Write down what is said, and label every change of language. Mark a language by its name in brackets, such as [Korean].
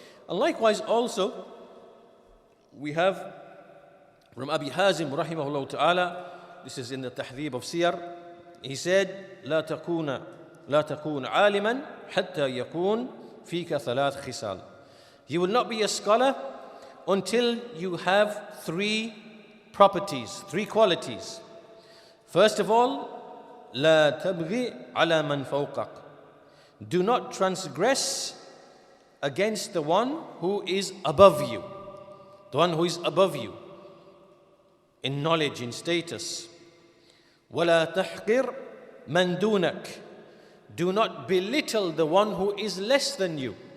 [English] And likewise also, we have from Abi Hazim rahimahullah ta'ala, this is in the Tahdhib of Siyar, he said, [Arabic] لا تكون عالما حتى يكون فيك ثلاث خصال. [English] You will not be a scholar until you have three properties, three qualities. First of all, [Arabic] لا تبغي على من فوقك. [English] Do not transgress against the one who is above you. The one who is above you in knowledge, in status. [Arabic] وَلَا تَحْقِرْ مَنْ دُونَكَ. [English] Do not belittle the one who is less than you.